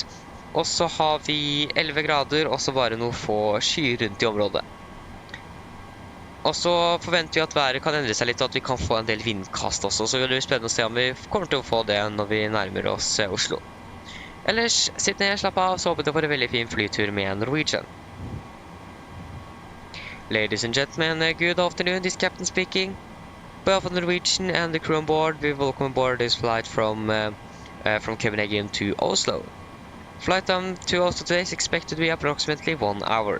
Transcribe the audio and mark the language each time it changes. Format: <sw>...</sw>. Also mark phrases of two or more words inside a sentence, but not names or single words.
<no>Og så har vi 11 grader, og så bare noen få skyer rundt i området. Og så forventer vi at været kan endre seg litt, og at vi kan få en del vindkast også. Så det blir spennende å se om vi kommer til å få det når vi nærmer oss Oslo. Ellers, sitt ned, slapp av, så håper jeg får en veldig fin flytur med Norwegian.</no> <en>Ladies and gentlemen, good afternoon, this is Captain speaking. On behalf of Norwegian and the crew on board, we welcome aboard this flight from Copenhagen to Oslo. Flight time to Oslo today is expected to be approximately 1 hour.</en>